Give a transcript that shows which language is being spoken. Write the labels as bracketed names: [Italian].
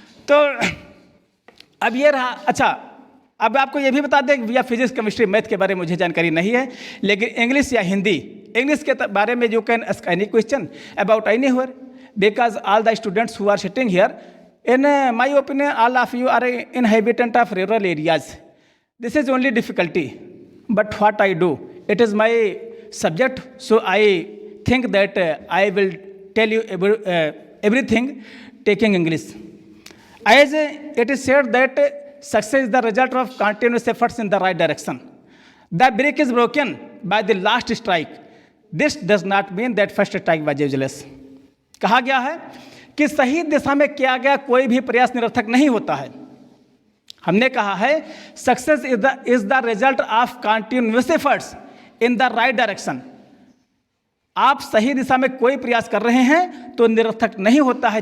[Hindi] तो अब ये रहा। अच्छा, अब आपको ये भी बता दें, या फिजिक्स केमिस्ट्री मैथ के बारे में मुझे जानकारी नहीं है, लेकिन इंग्लिश या हिंदी, इंग्लिश के बारे में [English] You can ask any question about anywhere, because all the students who are sitting here, in my opinion all of you are inhabitant of rural areas. This is only difficulty, but what I do, it is my subject, so I think that I will tell you everything taking English. As it is said that success is the result of continuous efforts in the right direction. The break is broken by the last strike. This does not mean that first strike was useless. [Hindi] कहा गया है कि सही दिशा में किया गया कोई भी प्रयास निरर्थक नहीं होता है। हमने कहा है [English] Success is the result of continuous efforts in the right direction. [Hindi] आप सही दिशा में कोई प्रयास कर रहे हैं तो निरर्थक नहीं होता है।